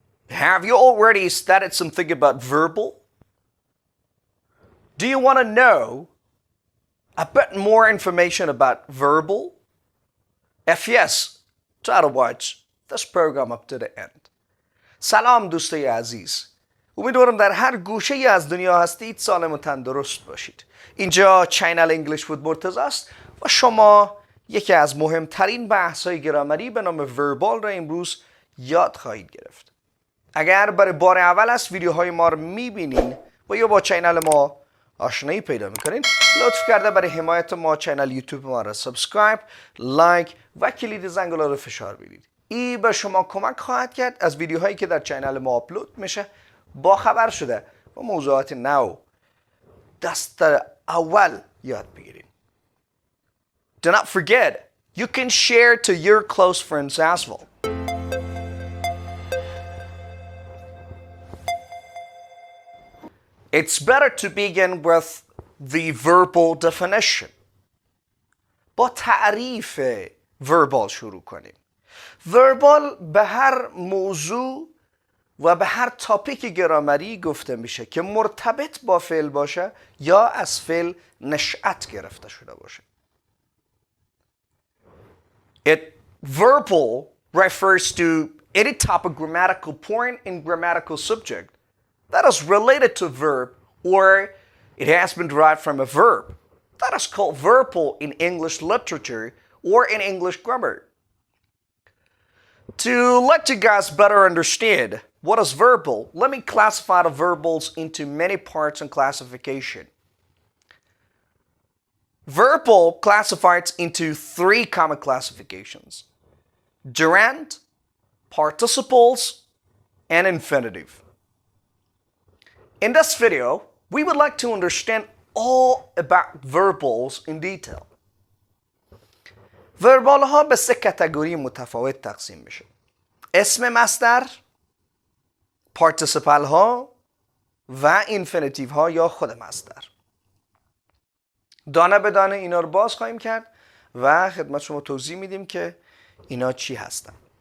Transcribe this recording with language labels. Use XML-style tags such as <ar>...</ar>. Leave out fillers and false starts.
<en>Have you already studied something about verbal? Do you want to know a bit more information about verbal? If yes, try to watch this program up to the end.</en> <fa>سلام دوستای عزیز. امیدوارم در هر گوشه ای از دنیا هستید سالم و تندرست باشید. اینجا چینل انگلیش بود مرتضی است و شما یکی از مهمترین بحث‌های گرامری به نام وربال را امروز یاد خواهید گرفت. اگر برای بار اول است ویدیوهای ما رو میبینین و یا با چینل ما آشنایی پیدا میکنین، لطف کرده برای حمایت ما چینل یوتیوب ما را سبسکرایپ، لایک و کلید زنگوله رو فشار بدید. این به شما کمک خواهد کرد از ویدیوهایی که در چینل ما آپلود میشه با خبر شده و موضوعات نو دست اول یاد بگیرید.</fa> <en>Do not forget, you can share to your close friends as well. It's better to begin with the verbal definition.</en> <fa>با تعریف وربال شروع کنیم. وربال به هر موضوع و به هر تاپیک گرامری گفته میشه که مرتبط با فعل باشه یا از فعل نشأت گرفته شده باشه.</fa> <en>Verbal refers to any type of grammatical point in grammatical subject that is related to a verb or it has been derived from a verb. That is called verbal in English literature or in English grammar. To let you guys better understand what is verbal, let me classify the verbals into many parts and classification. Verbal classifies into three common classifications: gerund, participles, and infinitive. In this video, we would like to understand all about verbals in detail.</en> <fa>وربال ها به سه کاتگوری متفاوت تقسیم میشه: اسم مصدر، پارتیسیپل ها و اینفینیتیو ها یا خود مصدر. دانه به دانه اینا رو باز خواهیم کرد و خدمت شما توضیح میدیم که اینا چی هستن.</fa>